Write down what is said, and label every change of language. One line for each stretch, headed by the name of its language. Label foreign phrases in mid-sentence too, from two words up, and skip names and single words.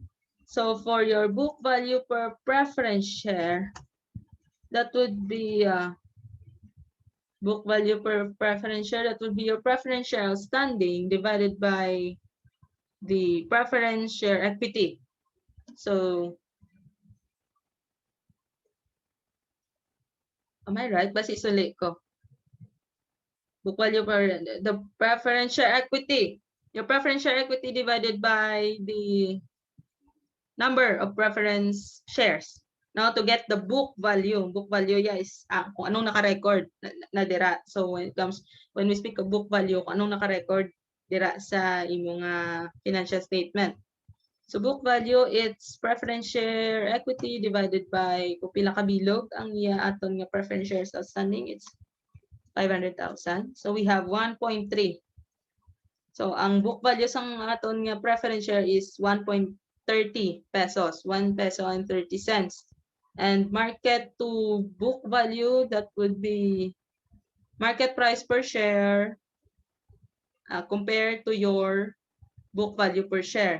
English: So for your book value per preference share, that would be book value per preference share, that would be your preference share outstanding divided by the preference share equity. So, am I right?
Hiligaynon: Basi sulit ko.
English: Book value per the preference share equity. Your preference share equity divided by the number of preference shares. Now, to get the book value is
Hiligaynon: kung anong naka-record na dira.
English: So, when we speak of book value,
Hiligaynon: kung anong naka-record dira sa imong
English: financial statement. So, book value, it's preference share equity divided by
Hiligaynon: kung pila ka bilog ang iya aton nga
English: preference shares outstanding, it's 500,000. So, we have 1.3. So,
Hiligaynon: ang
English: book value
Hiligaynon: sang aton nga
English: preference share
Hiligaynon: is 1.30 pesos,
English: 1 peso and 30 cents. And market to book value, that would be market price per share compared to your book value per share.